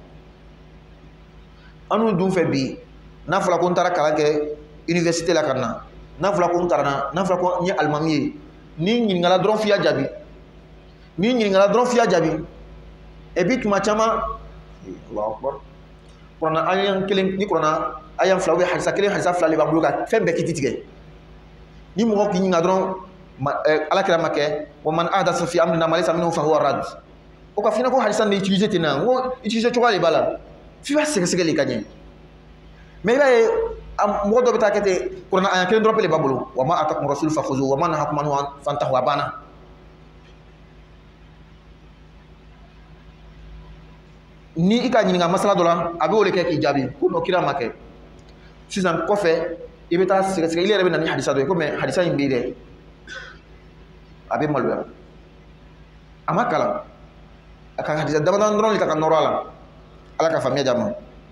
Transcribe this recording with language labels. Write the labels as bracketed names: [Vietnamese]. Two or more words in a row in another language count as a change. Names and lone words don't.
[Bambara] an dun fɛ bi n'a fɔra ko n taara kalan kɛ université la ka na n'a fɔra ko n karanna n'a fɔra ko n ye alimami ye ni ɲininkala dɔrɔn f'i y'a jaabi ni ɲininkala dɔrɔn f'i y'a jaabi [French] et puis [Bambara] tuma caman [Arabic] الله أكبر [Bambara] kuranna ayan kelen ni kuranna ayan fila ou hadisa kelen hadisa fila de b'an bolo ka fɛn bɛɛ kiti tigɛ ni mɔgɔ k'i ɲininka dɔrɔn ala kira ma kɛ wa [Arabic] من أحدث في أمرنا ما ليس منه فهو رد [Bambara] o ka f'i ɲɛna ko hadisa de utiliser ten na n ko utiliser cogoya de b'a la f'i b'a sɛgɛsɛgɛ de ka ɲɛ mais i b'a ye mɔgɔ dɔ bɛ taa kɛ ten kuranna ayan kelen dɔrɔn de b'a bolo [Arabic] وما آتاكم رسول فخذوه وما نهاكم عنه فانتهوا [Bambara] a banna ni i ka ɲininka masala dɔ la a bɛ o de kɛ k'i jaabi ko n'o kira ma kɛ sisan kɔfɛ i bɛ taa sɛgɛsɛgɛ i yɛrɛ bɛ na ni hadisa dɔ ye ko mais hadisa in bɛ dɛ a bɛ maloya a ma kalan a ka hadisa damadama dɔrɔn de ta ka nɔrɔ a la ala ka faamuya di a ma